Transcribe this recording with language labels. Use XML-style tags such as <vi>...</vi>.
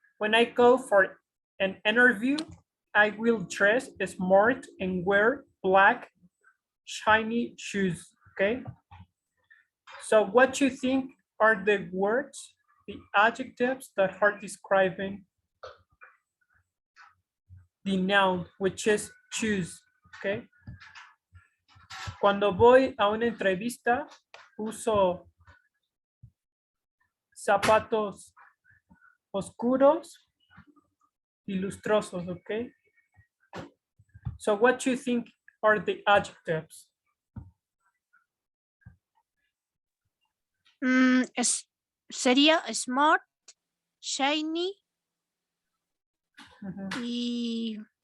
<en>When I go for an interview, I will dress smart and wear black, shiny shoes, okay? So what you think are the words, the adjectives that are describing the noun, which is choose, okay?</en> <es>Cuando voy a una entrevista, uso zapatos oscuros y lustrosos, okay?</es> <en>So what you think are the adjectives?</en> <es>sería</es> <en>smart, shiny Mhm. y</en>